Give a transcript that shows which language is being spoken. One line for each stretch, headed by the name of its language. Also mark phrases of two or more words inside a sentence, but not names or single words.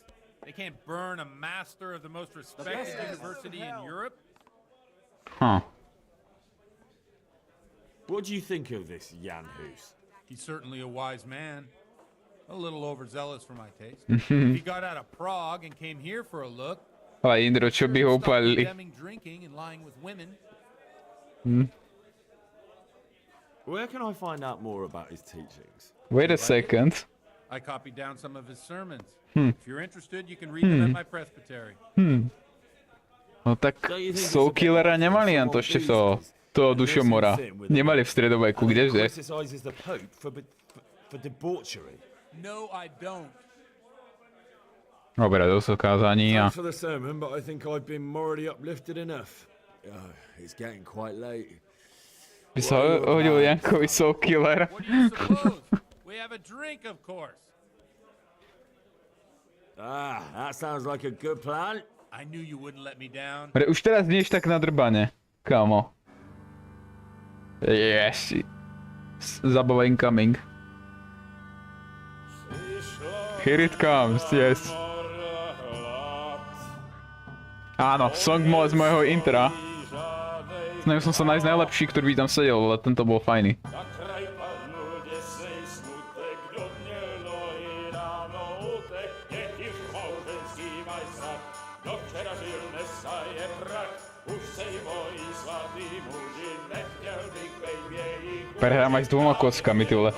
English: They can't burn a master of the most respected university in Europe. Huh. What do you think of this Jan Hus? He's certainly a wise man. A little overzealous for my taste. If he got out of Prague and came here for a look,
Slovak: Ale Indro, čo by ho stop upálili?
English: condemning drinking and lying with women. Where can I find out more about his teachings? Wait a second. I copied down some of his sermons. Hmm. If you're interested, you can read them at my presbytery.
Slovak: No tak Soulkillera nemali len to ešte toho dušomora. Nemali v stredoveku, kdeže?
English: Criticizes the Pope for debauchery. No, I don't.
Slovak: Dobre, to sú kázaní a...
English: Thanks for the sermon, but I think I've been morally uplifted enough. Oh, it's getting quite late.
Slovak: By sa hodil Jankovi Soulkiller.
English: What do you suppose? We have a drink, of course. Ah, that sounds like a good plan. I knew you wouldn't let me down.
Slovak: Už teraz nieš tak nadrbane, kámo.
English: Yes. Zabava incoming. Here it comes, yes.
Slovak: Áno, song z mojho intra. Snažil som sa nájsť najlepší, ktorý by tam sedel, ale tento bol fajný. Prehrám aj s dvoma kockami,
Czech: ty vole.